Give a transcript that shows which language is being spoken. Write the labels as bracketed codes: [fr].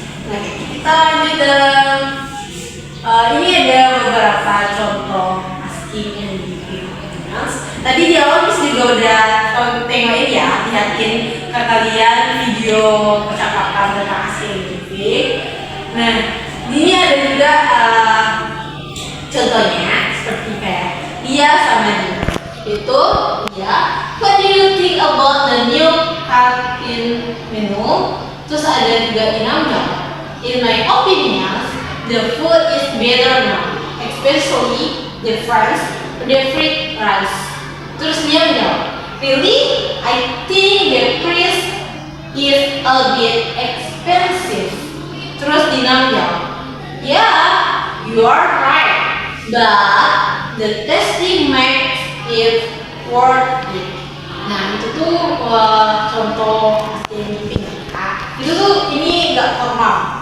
[id] Nah, kita lanjut dalam ini ada beberapa contoh asking and giving opinions. Tadi di awal Miss juga udah tengokin ya, lihatin ke kalian video percakapan tentang asking and giving. Nah, ini ada juga contohnya seperti kayak dia sama dia. Itu ya, [en] what do you think about the new canteen menu? [id] Terus ada juga inamnya. [en] In my opinion, the food is better now, especially the fried rice. [id] Terus dia bilang, [en] really? I think the price is a bit expensive. [id] Terus Dina bilang, [en] yeah, you are right, but the tasting makes it worth it. [id] Nah, itu tuh contoh yang giving. Itu tuh ini nggak formal.